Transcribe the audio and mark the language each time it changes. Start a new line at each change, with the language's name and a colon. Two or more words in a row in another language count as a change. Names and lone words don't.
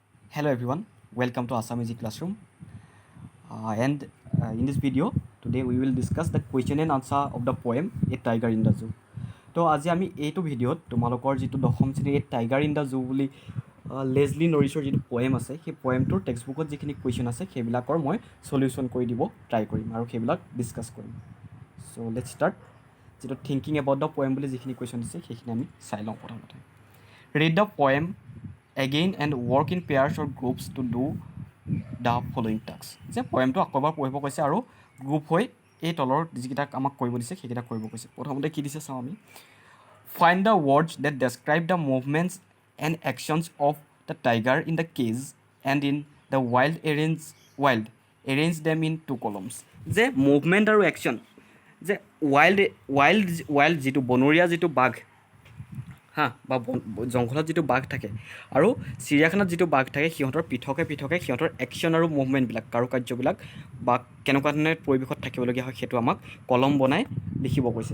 English: Hello everyone, welcome to Assamese classroom. In this video, today we will discuss the question and answer of the poem A Tiger in the Zoo. So,
Assamese: আজি আমি এইটো ভিডিঅ'ত তোমালোকৰ যিটো দশম শ্ৰেণীৰ A Tiger in the Zoo বুলি লেজলি নৰিছৰ যিটো পয়েম আছে সেই পয়েমটোৰ টেক্সট বুকত যিখিনি কুৱেশ্যন আছে সেইবিলাকৰ মই সলিউশ্যন কৰি দিব ট্ৰাই কৰিম আৰু সেইবিলাক ডিছকাছ কৰিম।
English: so let's start.
Assamese: যিটো
English: thinking about the poem
Assamese: বুলি যিখিনি কুৱেশ্যন আছে সেইখিনি আমি চাই লওঁ প্ৰথমতে।
English: read the poem again and work in pairs or groups to do the following tasks.
Assamese: যে পয়েমটো আকৌ এবাৰ পঢ়িব কৈছে আৰু গ্ৰুপ হৈ এই তলৰ যিকেইটা আমাক কৰিব দিছে সেইকেইটা কৰিব কৈছে। প্ৰথমতে কি দিছে চাওঁ আমি।
English: Find the words that describe the movements and actions of the tiger in the cage and in the wild. Arrange them in two columns.
Assamese: যে মুভমেণ্ট আৰু একশ্যন, যে ৱাইল্ড যিটো বনৰীয়া যিটো বাঘ বা জংঘলত যিটো বাঘ থাকে আৰু চিৰিয়াখানাত যিটো বাঘ থাকে সিহঁতৰ পৃথকে সিহঁতৰ একশ্যন আৰু মুভমেণ্টবিলাক কাৰুকাৰ্যবিলাক বা কেনেকুৱা ধৰণে পৰিৱেশত থাকিবলগীয়া হয় সেইটো আমাক কলম বনাই লিখিব কৈছে।